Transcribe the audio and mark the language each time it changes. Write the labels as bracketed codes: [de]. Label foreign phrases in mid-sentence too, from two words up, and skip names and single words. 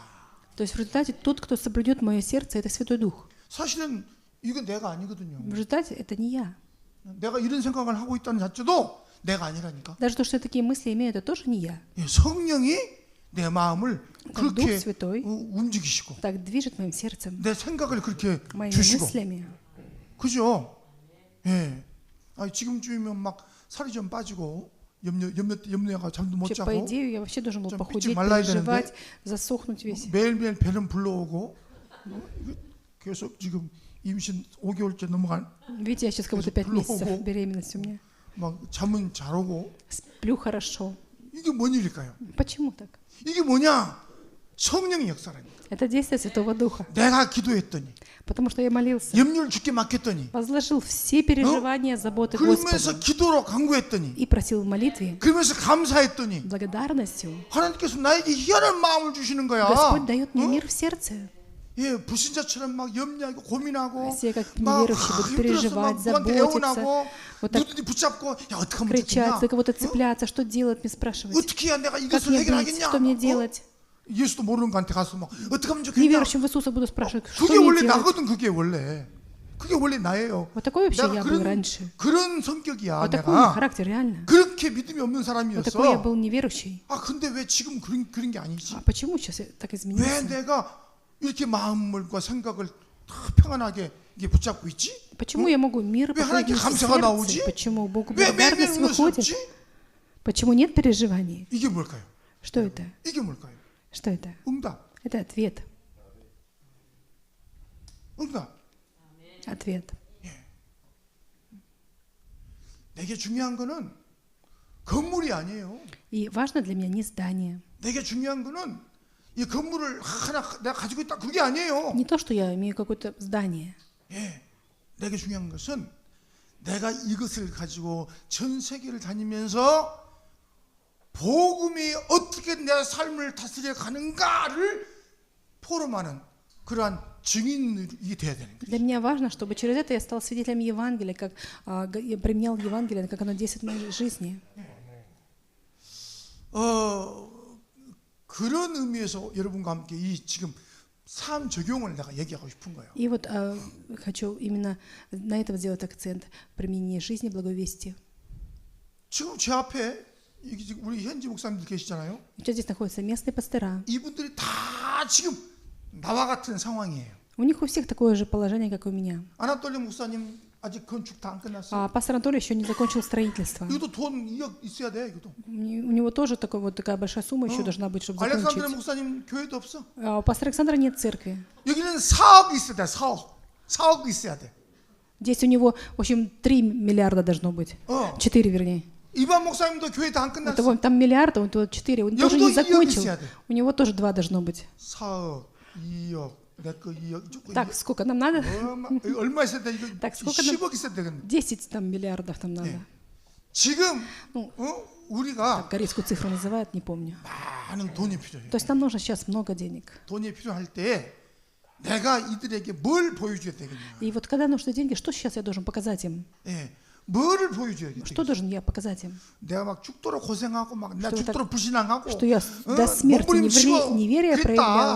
[ru] То есть в результате тот, кто соблюдет мое сердце, это Святой Дух. [ko] 사실은 이건 내가 아니거든요. [ru] В результате это не я. [ko] 내가 이런 생각을 하고 있다는 자체도 내가 아니라니까. [ru] Даже то, что я такие мысли имею, это тоже не я. [ko] 성령이 내 마음을 [ru] Дух [ko] 그렇게 [ru] Святой [ko] 움직이시고 [ru] так движет моим сердцем, [ko] 내 생각을 그렇게 [ru] моими [ko] 주시고 [ru] мыслями. [ko] 그죠? 예. 지금쯤이면 막 살이 좀 빠지고 염려가 잠도 못 [ru] Вообще, по [ko] 자고 [ru] идее, я вообще должен был [ko] 좀 [ru] похудеть, [ko] 삐쩍 말라야 [ru] переживать, засохнуть весь. [ko] 매일매일 배는 불러오고 계속 지금 임신 5개월째 넘어간 [ru] Видите, я сейчас как будто 5 месяцев беременности у меня. [ko] 막 잠은 잘 오고 [ru] Сплю хорошо. [ko] 이게 뭔 일일까요? [ru] Почему так? [ko] 이게 뭐냐? 성령의 역사라니까. [ru] Это действие Святого Духа. [ko] 내가 기도했더니 [ru] Потому что я молился, [ko] 염려를 주께 맡겼더니 [ru] возложил все переживания, заботы [ko] 그러면서 [ru] Господу [ko] 기도로 간구했더니 [ru] и просил в молитве, [ko] 그러면서 감사했더니 [ru] благодарностью. [ko] 하나님께서 나에게 희한한 마음을 주시는 거야. [ru] Господь дает мне мир в сердце. [ko] 예, 불신자처럼 막 염려하고 고민하고 [ru] Все как [ko] 막 [ru] неверующие будут [ko] 힘들어서 [ru] переживать, [ko] 막 누구한테 [ru] заботиться, [ko] 애원하고 [ru] вот так [ko] 누구든지 붙잡고 야 어떻게 하면 [ru] кричать, [ko] 좋겠냐? [ru] за кого-то цепляться, что делать, мне спрашивать. [ko] 어떻게 해야 내가 [ru] Как [ko] 이것을 [ru] мне быть, [ko] 해결하겠냐? [ru] что мне делать? [ko] 예수도 모르는 거한테 가서 막 어떻게 하면 좋겠냐? [ru] Неверующим в Иисуса буду спрашивать, что [ko] 그게 [ru] мне [ko] 원래 [ru] делать? [ko] 나거든. 그게 원래 나예요. [ru] Вот такой вообще [ko] 내가 [ru] я был раньше. [ko] 그런 성격이야. [ru] Вот такой [ko] 내가 [ru] характер, реально. [ko] 그렇게 믿음이 없는 [ru] Вот такой я [ko] 사람이었어. [ru] был неверующий. [ko] 근데 왜 지금 그런 게 아니지? [ru] А почему сейчас я так [ko] 왜 [ru] изменился? [ko] 내가 이렇게 마음과 생각을 다 평안하게 이게 붙잡고 있지? [ru] Почему я могу мир [ko] 왜 하나님께 [ru] проходить в [ko] 감사가 [ru] сердце? [ko] 나오지? [ru] Почему Богу [ko] 왜 매일매일 [ru] благодарность [ko] 울을 수 [ru] выходит? [ko] 없지? [ru] Почему нет переживаний? [ko] 이게 뭘까요? [ru] Что это? [ko] 이게 뭘까요? [ru] Что это? [ko] 응답. [ru] Это ответ. [ko] 응답. [ru] Ответ. [ko] 내게 중요한 거는 건물이 아니에요. [ru] И важно для меня не здание. [ko] 내게 중요한 거는 이 건물을 하나 내가 가지고 있다 그게 아니에요. [ru] Не то, что я имею какое-то здание. [ko] 예, 내게 중요한 것은 내가 이것을 가지고 전 세계를 다니면서 복음이 어떻게 내 삶을 다스려 가는가를 포럼하는 그러한 증인이 돼야 되는 거예요. [ru] Для меня важно, чтобы через это я стал свидетелем Евангелия, как я применял Евангелие, как оно действует в моей жизни. [ko] 그런 의미에서 여러분과 함께 이 지금 삶 적용을 내가 얘기하고 싶은 거예요. [ru] И вот хочу именно на этом сделать акцент применение жизни благовестия. [ko] 지금 제 앞에 여기 지금 우리 현지 목사님들 계시잖아요. [ru] Сейчас здесь находятся местные пастора. [ko] 이분들이 다 지금 나와 같은 상황이에요. [ru] У них у всех такое же положение, как у меня. [ko] 아나톨리 목사님 아직 건축 다 안 끝났어. [ru] А пастор Анатолий еще не закончил строительство. [ko] 이것도 돈 2억 있어야 돼. 이것도. [ru] У него тоже такая большая сумма еще должна быть, чтобы [ko] 알렉산드로 [ru] закончить. [ko] 목사님 교회도 없어. [ru] А у пастора Александра нет церкви. [ko] 여기는 4억 있어야 돼. 4억 있어야 돼. [ru] Здесь у него, в общем, 3 миллиарда должно быть. 4, вернее. [ko] 이반 목사님도 교회 다 안 [ru] У [ko] 끝났어. [ru] того там миллиарда, у того 4. Он тоже не [ko] 여기도 2억 [ru] закончил. [ko] 있어야 돼. [ru] У него тоже 2 должно быть. [ko] 4억, 2억, 내 거 2억. [ru] Так, сколько нам надо? [ko] 얼마 있어야 돼? 이거 [ru] Так, сколько [ko] 10억 있어야 되겠네. [ru] 10 там миллиардов там надо. [ko] 지금 [ru] Ну, [ko] 우리가 [ru] так, корейскую цифру называют, не помню. [ko] 많은 돈이 필요해요. [ru] То есть нам нужно сейчас много денег. [ko] 돈이 필요할 때 내가 이들에게 뭘 보여줘야 되겠냐? [ru] И вот когда нужны деньги, что сейчас я должен показать им? [ko] 예, 뭐를 보여줘야겠냐? [ru] Что должен я показать им? [ko] 내가 막 죽도록 고생하고 나 [ru] Что [ko] 죽도록 불신앙하고 [ru] Что я до смерти неверие проявлял,